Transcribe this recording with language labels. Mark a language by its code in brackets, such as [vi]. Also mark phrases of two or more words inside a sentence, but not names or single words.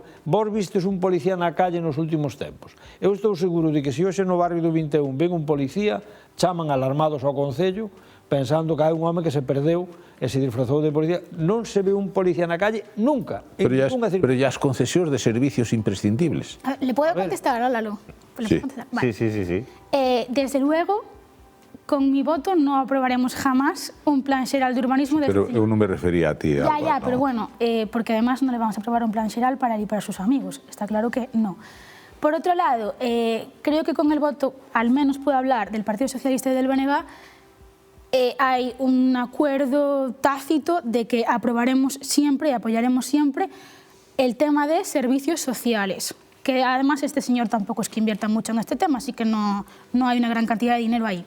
[gl] Vos vistes un policía na calle nos últimos tempos. Eu estou seguro de que se hoxe no barrio do 21 ven un policía, chaman alarmados ao Concello, pensando que hai un home que se perdeu e se disfrazou de policía. Non se ve un policía na calle nunca. Pero ya as concesións de servicios imprescindibles. [es] ¿Le puedo contestar, Lalo? Sí. Vale. Sí. Desde luego, con mi voto no aprobaremos jamás un plan xeral de urbanismo. [gl] Pero eu non me refería a ti. [es] Ya, pero bueno, porque además no le vamos a aprobar un plan xeral para él y para sus amigos. Está claro que no. Por otro lado, creo que con el voto, al menos puedo hablar del Partido Socialista y del BNG, hay un acuerdo tácito de que aprobaremos siempre y apoyaremos siempre el tema de servicios sociales, que además este señor tampoco es que invierta mucho en este tema, así que no hay una gran cantidad de dinero ahí.